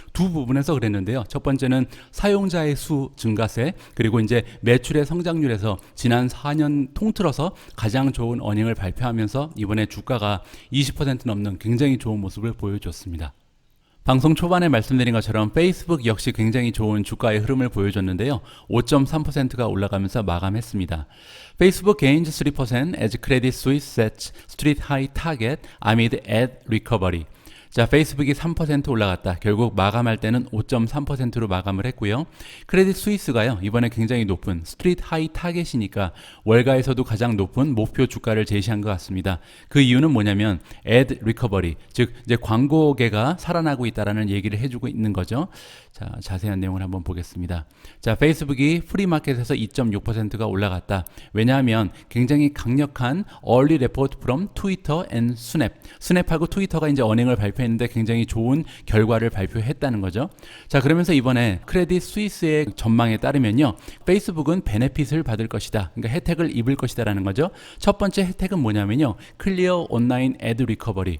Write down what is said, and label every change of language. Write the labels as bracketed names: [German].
[Korean] 두 부분에서 그랬는데요. 첫 번째는 사용자의 수 증가세, 그리고 이제 매출의 성장률에서 지난 4년 통틀어서 가장 좋은 어닝을 발표하면서 이번에 주가가 20% 넘는 굉장히 좋은 모습을 보여줬습니다. 방송 초반에 말씀드린 것처럼 페이스북 역시 굉장히 좋은 주가의 흐름을 보여줬는데요. 5.3%가 올라가면서 마감했습니다. [English] Facebook gains 3% as Credit Suisse sets street high target amid ad recovery. [Korean] 자, 페이스북이 3% 올라갔다. 결국 마감할 때는 5.3%로 마감을 했고요. 크레딧 스위스가요, 이번에 굉장히 높은 스트리트 하이 타겟이니까 월가에서도 가장 높은 목표 주가를 제시한 것 같습니다. 그 이유는 뭐냐면 ad recovery, 즉 이제 광고계가 살아나고 있다라는 얘기를 해주고 있는 거죠. 자, 자세한 내용을 한번 보겠습니다. 자, 페이스북이 프리마켓에서 2.6%가 올라갔다. 왜냐하면 굉장히 강력한 [English] early report from Twitter and Snap. [Korean] 스냅하고 트위터가 이제 어닝을 발표했는데 굉장히 좋은 결과를 발표했다는 거죠. 자, 그러면서 이번에 크레딧 스위스의 전망에 따르면요, 페이스북은 베네핏을 받을 것이다. 그러니까 혜택을 입을 것이다라는 거죠. 첫 번째 혜택은 뭐냐면요, 클리어 온라인 애드 리커버리.